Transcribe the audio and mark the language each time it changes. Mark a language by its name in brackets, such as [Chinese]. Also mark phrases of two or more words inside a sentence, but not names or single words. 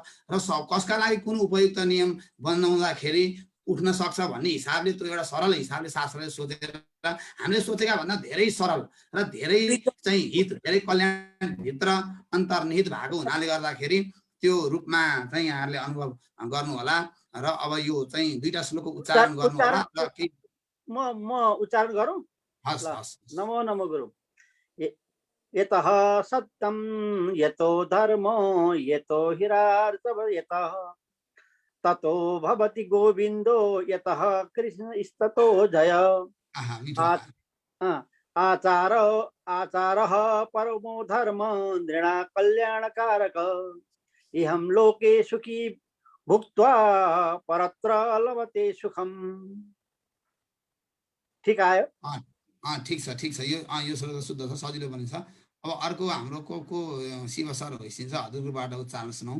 [Nepali] र कसका लागि कुन उपयुक्त नियम बनाउँदाखेरि उठ्न सक्छ भन्ने हिसाबले त्यो एउटा सरल हिसाबले शास्त्रले सोचेर हामीले सोचेका भन्दा धेरै सरल र धेरै चाहिँ हित, धेरै कल्याण भित्र अन्तर्निहित भएको हुनाले गर्दाखेरि त्यो रूपमा चाहिँ यहाँहरूले अनुभव गर्नु होला। र अब यो चाहिँ दुईटा श्लोकको उच्चारण गर्नु होला। र म उच्चारण गरौँ। हस् हस्। नमो नमो गुरु। [Sanskrit] यतः सत्यम यतो धर्मो यतो हिरार्जव यतः ततो भवति गोविन्दो यतः कृष्णस्ततो जय। आचारः परमो धर्म नृणा कल्याणकारक इहं लोके सुखी भुक्त्वा परत्र लभते सुखम। [Nepali] ठीक आयो? ठिक छ ठिक छ। यो श्लोक शुद्ध छ, सजिलो पनि छ। अब अर्को हाम्रो को शिव सर होइसिन्छ, हजुरबाट उच्चारण सुनाउँ।